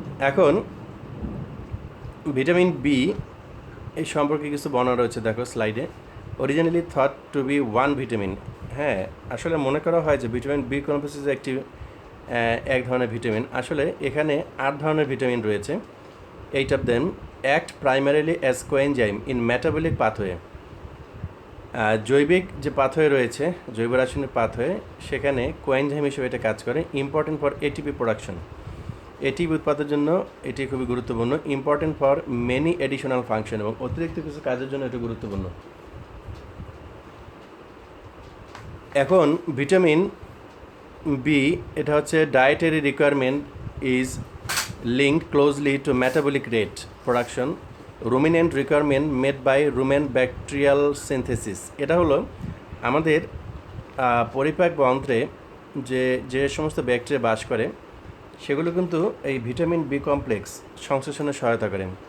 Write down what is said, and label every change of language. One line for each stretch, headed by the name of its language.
Bangla: এখন vitamin B এই সম্পর্কে কিছু বর্ণনা রয়েছে, দেখো স্লাইডে।
English: Originally thought to be one vitamin.
Bangla: হ্যাঁ, আসলে মনে করা হয় যে ভিটামিন বি কমপ্লেক্স একটি এক ধরনের ভিটামিন। আসলে এখানে 8 ধরনের ভিটামিন রয়েছে।
English: 8 of them act primarily as coenzyme in metabolic pathway.
Bangla: জৈবিক যে পাথওয়ে রয়েছে, জৈব রাসায়নিক পাথওয়ে, সেখানে কোয়েনজাইম হিসেবে এটা কাজ করে।
English: important for ATP production,
Bangla: ATP উৎপাদনের জন্য এটি খুবই গুরুত্বপূর্ণ।
English: important for many additional function,
Bangla: এবং অতিরিক্ত কিছু কাজের জন্য এটি গুরুত্বপূর্ণ। এখন ভিটামিন বি, এটা হচ্ছে
English: Dietary requirement is linked closely to metabolic rate production, ruminant requirement made by rumen bacterial synthesis.
Bangla: এটা হলো আমাদের পরিপাক যন্ত্রে যে সমস্ত ব্যাকটেরিয়া বাস করে সেগুলো কিন্তু এই ভিটামিন বি কমপ্লেক্স সংশ্লেষণে সহায়তা করে।